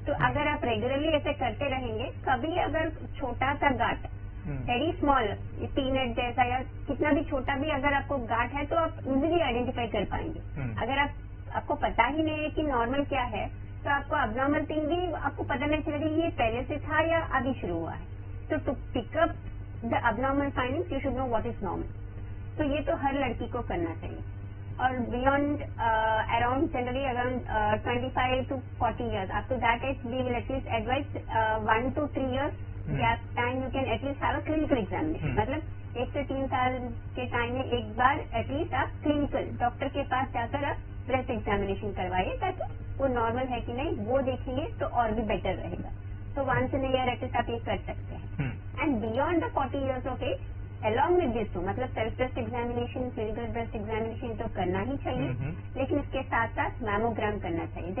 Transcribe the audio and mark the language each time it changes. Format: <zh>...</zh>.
<hi>तो अगर आप रेगुलरली ऐसे करते रहेंगे कभी अगर छोटा सा गांठ वेरी स्मॉल पीनट जैसा या कितना भी छोटा भी अगर आपको गांठ है तो आप इजीली आइडेंटिफाई कर पाएंगे। अगर आपको पता ही नहीं है कि नॉर्मल क्या है तो आपको अबनॉर्मल थिंग भी आपको पता नहीं चलेगा ये पहले से था या अभी शुरू हुआ है। तो to pick up</hi> <en>The abnormal findings you should know what is normal.</en> <hi>तो ये तो हर लड़की को करना चाहिए. और beyond around generally around</hi> <en>25 to 40 years, up to that age we will at least advise 1 to 3 years gap time you can at least have a clinical examination.</en> <hi>मतलब 1 से 3 साल के टाइम में एक बार एटलीस्ट आप क्लिनिकल डॉक्टर के पास जाकर आप ब्रेस्ट एग्जामिनेशन करवाइए, ताकि वो नॉर्मल है कि नहीं वो देखेंगे तो और भी बेटर रहेगा. तो 1 इन ईयर एटलीस्ट आप ये कर सकते हैं.</hi> <en>and beyond the 40 years of age,</en> <hi>along with this to, मतलब self breast examination, clinical breast examination तो करना ही चाहिए, लेकिन इसके साथ साथ मैमोग्राम करना चाहिए.</hi>